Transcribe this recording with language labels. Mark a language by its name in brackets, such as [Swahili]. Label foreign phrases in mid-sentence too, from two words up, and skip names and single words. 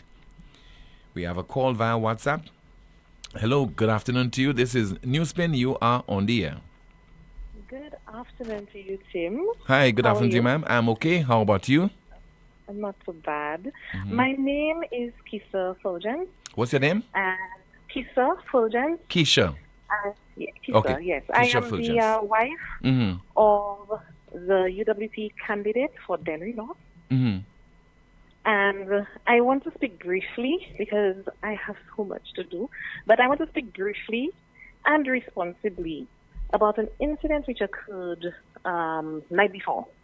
[English] We have a call via WhatsApp. Hello, good afternoon to you. This is NewsSpin. You are on the air. Good afternoon to you, Tim. Hi, good afternoon to you, ma'am. I'm okay. How about you? I'm not so bad. My name is Kisa Fulgence. What's your name? Kisa Fulgence. Keisha. Yeah, Kisa, Okay. yes. Keisha I am Fulgence. the wife of the UWP candidate for Denry North. And I want to speak briefly because I have so much to do. But I want to speak briefly and responsibly about an incident which occurred night before.